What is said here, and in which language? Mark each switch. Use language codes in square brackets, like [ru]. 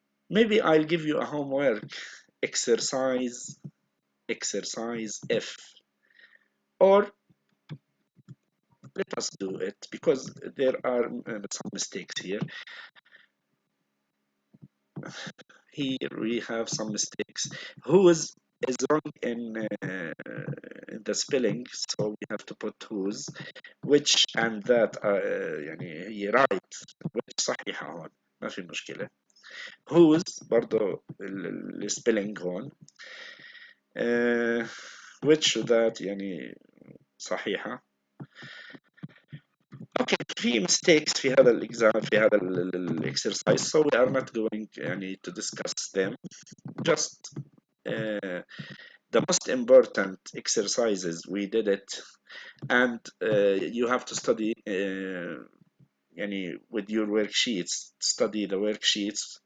[en] Maybe I'll give you a homework exercise F, or let us do it because there are some mistakes here. Here we have some mistakes. Whose is wrong in the spelling, so we have to put whose. Which and that يعني هي right. [ar] which صحيحة هون ما في مشكلة. whose برضو السبيلنج هون. which that يعني صحيحة. [en] okay في mistakes [ar] في هذا الاكزام في هذا الاكسرسايز [en] so we are not going يعني to discuss them, just the most important exercises we did it, and you have to study يعني with your worksheets, study the worksheets,